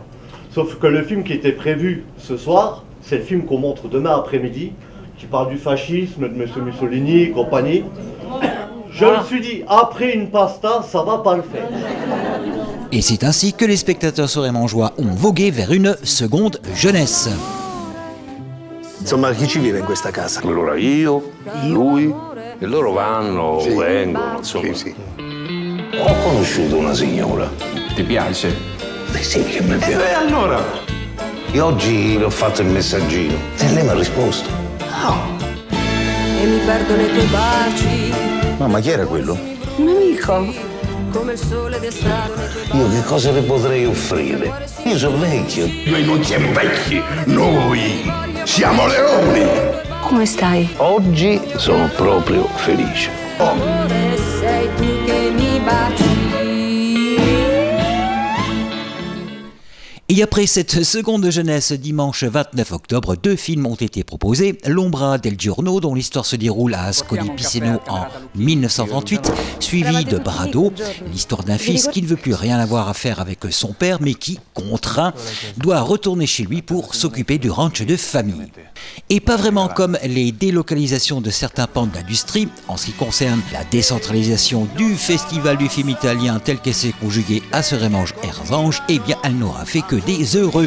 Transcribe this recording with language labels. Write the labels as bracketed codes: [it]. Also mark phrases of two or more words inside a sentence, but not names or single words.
[fr] Sauf que le film qui était prévu ce soir, c'est le film qu'on montre demain après-midi, qui parle du fascisme, de M. Mussolini et compagnie. Je me suis dit, après une pasta, ça va pas le faire. Et c'est ainsi que les spectateurs serémangeois ont vogué vers une seconde jeunesse. [it] Insomma, chi ci vive in questa casa? Allora io, lui, e loro vanno, vengono, insomma. Sì. Ho conosciuto una signora. Ti piace? Beh sì, che mi piace. E allora? E oggi le ho fatto il messaggino e lei mi ha risposto. E mi perdo nei tuoi baci. Mamma, chi era quello? Un amico. Come il sole d'estate. Io che cosa le potrei offrire? Io sono vecchio. Noi non siamo vecchi, noi siamo leoni. Come stai? Oggi sono proprio felice. Sei tu che mi baci. [fr] Et après cette seconde jeunesse, dimanche 29 octobre, 2 films ont été proposés. L'Ombra del Giorno, dont l'histoire se déroule à Ascoli Piceno en 1938, suivi de Brado, l'histoire d'un fils qui ne veut plus rien avoir à faire avec son père, mais qui, contraint, doit retourner chez lui pour s'occuper du ranch de famille. Et pas vraiment comme les délocalisations de certains pans de l'industrie, en ce qui concerne la décentralisation du Festival du film italien tel qu'elle s'est conjuguée à Serémange-Erzange, eh bien elle n'aura fait que des heureux.